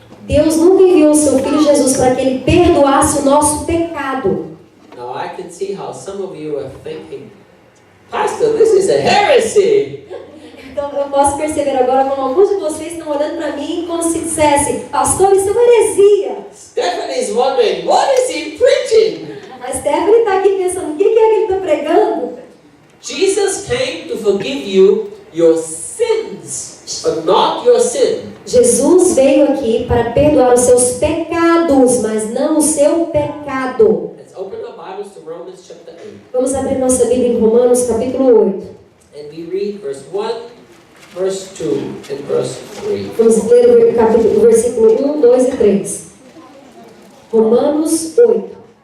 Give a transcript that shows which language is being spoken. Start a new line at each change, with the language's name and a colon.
Portuguese: Deus nunca enviou o seu Filho Jesus para que Ele perdoasse o nosso pecado.
English: Now I can see how some of you are thinking, Pastor, this is a heresy.
Portuguese: Então eu posso perceber agora como alguns de vocês estão olhando para mim como se dissesse: pastor, isso é uma heresia.
English: Stephanie is wondering, what is he preaching?
Portuguese: A Stephanie está aqui pensando: o que é que ele está pregando?
English: Jesus came to forgive you your sins, but not your sin.
Portuguese: Jesus veio aqui para perdoar os seus pecados, mas não o seu pecado.
English: Let's open our Bibles to Romans chapter 8.
Portuguese: Vamos abrir nossa Bíblia em Romanos capítulo 8.
English: And we read verse 1, verse 2, and verse 3.
Portuguese: Vamos ler o versículo 1, 2 e 3. Romanos 8.